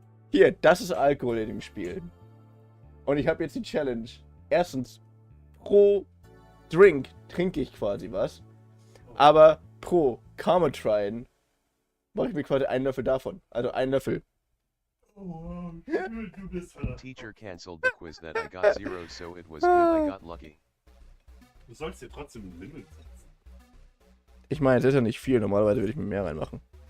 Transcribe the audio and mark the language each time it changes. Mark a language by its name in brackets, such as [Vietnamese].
[German] Hier, das ist Alkohol in dem Spiel. Und ich habe jetzt die Challenge. Erstens, pro Drink trinke ich quasi was. Aber pro karmotrine mache ich mir quasi einen Löffel davon. Also einen Löffel. Oh, du bist verdammt. [English] Teacher canceled the quiz that I got 0, so it was good I got lucky. [German] Du sollst dir trotzdem ein Limit setzen. Ich meine, es ist ja nicht viel. Normalerweise würde ich mir mehr reinmachen.